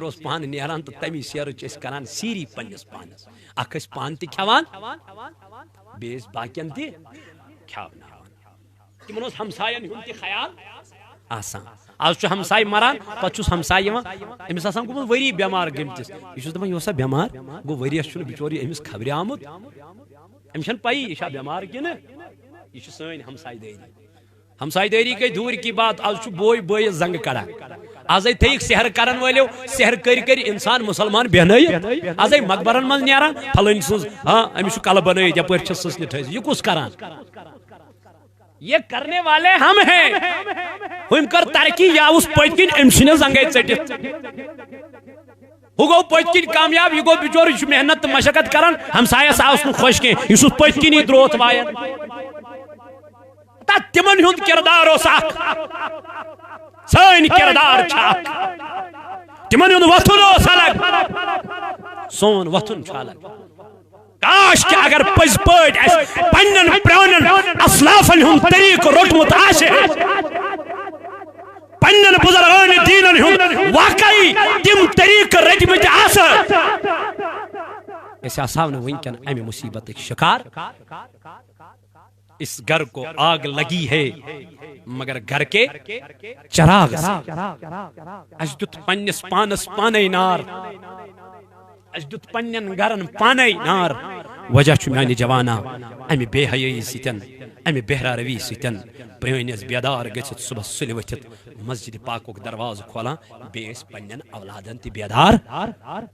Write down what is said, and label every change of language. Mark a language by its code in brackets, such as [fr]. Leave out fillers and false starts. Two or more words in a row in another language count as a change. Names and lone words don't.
[ks] اوس پانہٕ نیران تہٕ تمی سیرٕ چھِ أسۍ کران سیٖری پننِس پانس اکھ ٲسۍ پانہٕ تہِ کھٮ۪وان بیٚیہِ ٲسۍ باقین تہِ کھٮ۪وناوان تِمن اوس ہمساین ہُنٛد تہِ خیال آسان آز چھُ ہمساے مران پتہٕ چھُس ہمساے یِوان أمِس آسان گوٚمُت ؤری بٮ۪مار گٔمتِس یہِ چھُس دپان یہِ اوسا بٮ۪مار گوٚو ؤریس چھُنہٕ بِچور یہِ أمِس خبرِ آمُت أمِس چھنہٕ پیی یہِ چھا بٮ۪مار کِنہٕ یہِ چھِ سٲنۍ ہمساے دٲری ہمساے دٲری گٔے [ur] دوٗرِ کی بات [ks] آز چھُ بوے بٲیِس زنٛگہٕ کڑان آزے تھٲیِکھ سحر کرن وٲلٮ۪و سحر کٔرۍ کٔرۍ انسان مسلمان بیٚہنٲیِتھ آزے مقبرن منٛز نیران پھلٲنۍ سٕنٛز ہاں أمِس چھُ کلہٕ بنٲیِتھ یپٲرۍ چھِ سٕژنہِ تھٲیِتھ یہِ کُس کران [ur] یہ کرنے والے ہم ہیں [ks] ہُمۍ کٔر ترقی یہِ آوُس پٔتۍ کِنۍ أمۍ چھِنہٕ زنٛگے ژٔٹِتھ ہُہ گوٚو پٔتۍ کِنۍ کامیاب یہِ گوٚو بِچور یہِ چھُ محنت تہٕ مشقت کران ہمسایس آوُس نہٕ خۄش کینٛہہ یہِ چھُس پٔتۍ کِنی درٛوتھ وایان تتھ تِمن ہُنٛد کردار اوس اکھ سٲنۍ کردار چھِ اکھ تِمن ہُنٛد وۄتھُن اوس الگ سون وۄتھُن چھُ الگ کاش کہ اگر پٔزۍ پٲٹھۍ اَسہِ پننٮ۪ن پرٛانٮ۪ن اسلافن ہُنٛد طریٖقہٕ روٚٹمُت آسہِ پننٮ۪ن بُزرگانِ دیٖنن ہُنٛد واقعی تِم طریٖقہٕ رٔٹمٕتۍ آسہٕ أسۍ آسہو نہٕ وٕنکٮ۪ن امہِ مُصیبتٕکۍ شکار [ur] اس گھر کو آگ لگی ہے مگر گھر کے چراغ [ks] اس دیُت پننِس پانس پانے نار اس دیُت پننٮ۪ن گرن پانے نار وجہ چھُ میانہِ جوانا امہِ بے حیٲیی سۭتۍ امہِ بہرا روی سۭتۍ پرٛٲنۍ ٲسۍ بیدار گٔژھِتھ صبحس سُلہِ ؤتھِتھ مسجد پاکُک دروازٕ کھولان بیٚیہِ ٲسۍ پننٮ۪ن اولادن تہِ بیدار